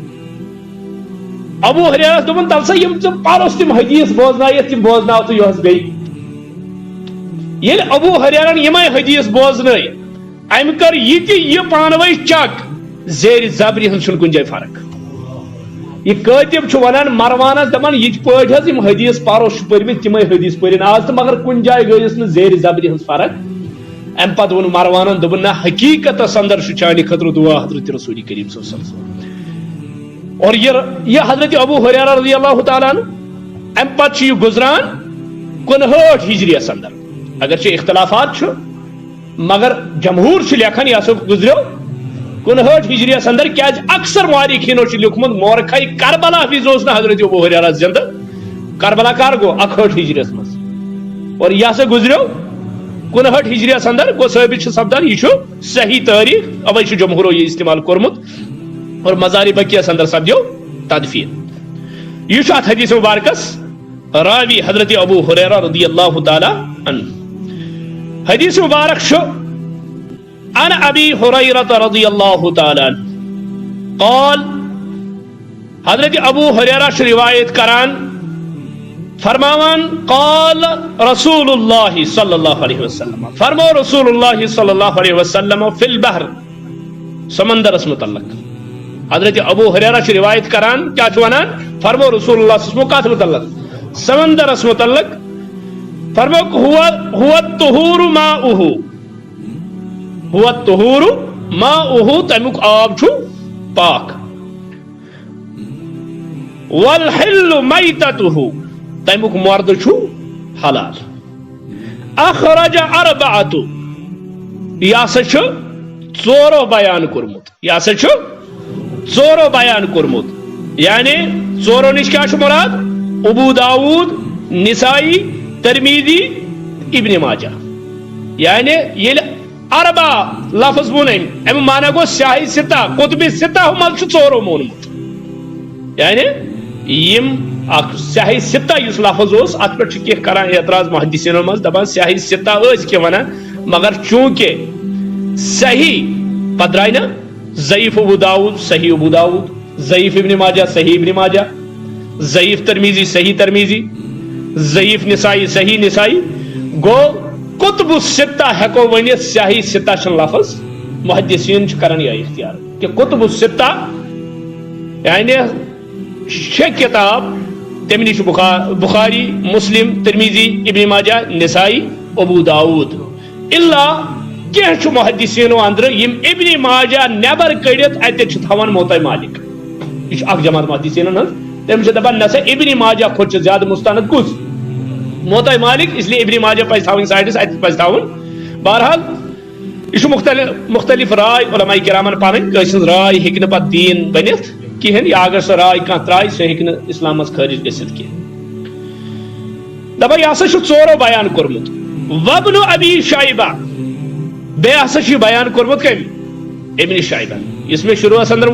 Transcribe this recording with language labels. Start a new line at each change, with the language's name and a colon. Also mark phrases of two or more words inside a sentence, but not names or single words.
Kashmiri: ابو ہریرہ دوٚپُن تل سا یِم ژٕ پرُس تِم حدیث بوزنٲیِتھ تِم بوزناو ژٕ یۄہس بیٚیہِ ییٚلہِ ابو ہریرہن یِمے حدیث بوزنٲے امہِ کٔر یہِ تہِ یہِ پانہٕ ؤنۍ چک زیرِ زبرِ ہٕنٛز چھُنہٕ کُنہِ جایہِ فرق یہ کٲتِب چھُ ونان مروانس دپان یِتھ پٲٹھۍ حظ یِم حدیث پرُس چھُ پٔرمٕتۍ تِمے حدیث پٔرِن آز تہٕ مگر کُنہِ جایہِ گٔیس نہٕ زیرِ زبرِ ہٕنٛز فرق امہِ پتہٕ ووٚن مروانن دوٚپُن نہ حقیٖقتس اندر چھُ چانہِ خٲطرٕ دعا حضرت رسول کریم
Arabic: صلی اللہ علیہ وسلم
Kashmiri: اور یہ حضرت ابو ہریرہ
Arabic: رضی اللہ تعالیٰ عنہ
Kashmiri: امہِ پتہٕ چھُ یہ گزران 59 ہجریس اندر اگرچہ اختلافات چھُ مگر جمہور چھُ لیکھان یہ ہسا گزریو 59 ہجریس اندر کیاز اکثر مورخینو چھُ لیوکھمُت مورخے کربلا وِزِ اوس نہٕ حضرت ابو ہریرہ زندہ کربلا کر گو 61 ہجریس مز اور یہ ہسا گزریو 59 ہجریس اندر گو ثٲبت چھُ سپدان یہ چھُ صحیح تاریخ اوے چھُ جمہورو یہ استعمال کوٚرمُت اور مزار بقیس اندر سپدیو تدفین یہ چھُ اتھ حدیث مبارکس راوی حضرت ابو ہریرہ
Arabic: رضی اللہ تعالی عنہ
Kashmiri: حدیث مبارک چھُ
Arabic: عن ابی ہریرہ رضی اللہ تعالی عنہ قال
Kashmiri: حضرت ابو ہریرہ چھُ روایت کران فرماوان
Arabic: قال رسول اللہ صلی اللہ علیہ وسلم
Kashmiri: فرمو
Arabic: رسول اللہ صلی اللہ علیہ وسلم فی البحر
Kashmiri: سمندرس متعلق حضرت ابو ہریرہ چھُ روایت کران کیا چھُ ونان فرمو
Arabic: رسول اللہ صلی اللہ علیہ وسلم
Kashmiri: کتھ متعلق سمندرس متعلق فرمو
Arabic: هو الطہور ماؤہ هو الطہور ماؤہ
Kashmiri: تمیک آب چھُ پاک
Arabic: والحل میتتہ
Kashmiri: تمیک مرد چھُ حلال
Arabic: اخرج اربعۃ
Kashmiri: یہ ہسا چھُ ژورو بیان کوٚرمُت یہ ہسا چھُ ژورو بیان کوٚرمُت یعنی ژورو نش کیا چھُ مراد ابو داؤد نسائی ترمیزی ابن ماجہ یعنی ییٚلہِ اربع لفظ وون امہِ معنی گوٚو سیاہی سِتہ قطبِ سِتہ منٛز چھُ ژورو مونمُت یعنی یم اکھ سیاہی سِتہ یُس لفظ اوس اتھ پٮ۪ٹھ چھِ کینٛہہ کران اعتراض محدثینو منٛز دپان سیاہی سِتہ ٲسۍ کینٛہہ ونان مگر چوٗنکہِ صحیح پتہٕ درٛاے نہ ضعیف ابو داؤد صحیح ابو داؤد ضعیف ابن ماجہ صحیح ابن ماجہ ضعیف ترمیزی صحیح ترمیزی ضعیف نسائی صحیح نسائی گو قطب الستہ ہیکو ونِتھ سیاہی سِتہ چھُنہٕ لفظ محدثین چھِ کران یہ اختیار کہ قطب الستہ یعنی شےٚ کتاب تمہِ نِش بخاری مسلم ترمیزی ابن ماجہ نسائی ابو داؤد الا کینٛہہ چھُ محدثینو اندرٕ یم ابن ماجہ نٮ۪بر کٔڑِتھ اتہِ چھِ تھاوان موطا مالک یہ چھُ اکھ جماعت محدثینن ہٕنٛز تِم چھِ دپان نسا ابن ماجہ کھۄتہٕ چھُ زیادٕ مستند کُس موطا مالک
Urdu: اس لیے
Kashmiri: ابن ماجہ پزِ تھاوٕنۍ سایڈس اتہِ پزِ تھاوُن بہرحال یہ چھُ مختلف رائے علماء کرامن پنٕنۍ کٲنٛسہِ ہٕنٛز رائے ہیٚکہِ نہٕ پتہٕ دیٖن بٔنِتھ کہین یا اگر سۄ رائے کانٛہہ ترٛایہِ سۄ ہیٚکہِ نہٕ اسلامس خٲرج گٔژھِتھ کینٛہہ دپان یہ ہسا چھُ ژورو بیان کوٚرمُت وابن ابی شیبہ بیٚیہِ ہسا چھُ بیان کوٚرمُت کٔمۍ ابن شیبہ یُس مےٚ شروعس اندر